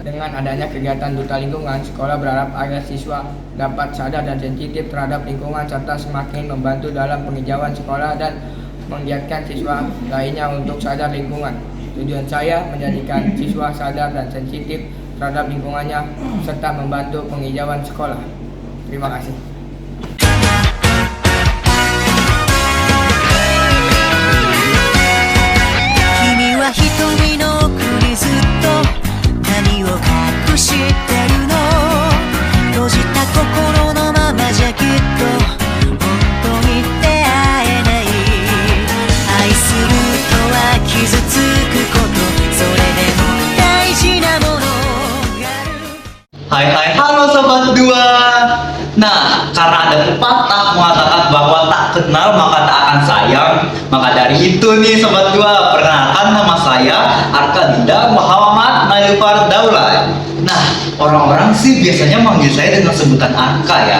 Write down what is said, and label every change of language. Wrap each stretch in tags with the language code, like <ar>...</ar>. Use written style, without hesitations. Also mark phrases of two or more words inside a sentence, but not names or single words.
<id>Dengan adanya kegiatan duta lingkungan, sekolah berharap agar siswa dapat sadar dan sensitif terhadap lingkungan serta semakin membantu dalam penghijauan sekolah dan menggiatkan siswa lainnya untuk sadar lingkungan. Tujuan saya menjadikan siswa sadar dan sensitif terhadap lingkungannya serta membantu penghijauan sekolah. Terima kasih.</id> <ja>瞳の奥にずっと何を隠してるの閉じた心のままじゃきっと本当に出会えない愛するとは傷つくことそれでも大事なものがある</ja> <id>Hai halo sobat dua. Nah, karena ada pepatah mengatakan bahwa tak kenal maka tak akan sayang, maka dari itu nih sobat dua, perkenalkan nama saya Arkadinda Muhammad Nailfar Daulay. Nah, orang-orang sih biasanya manggil saya dengan sebutan Arka ya.</id>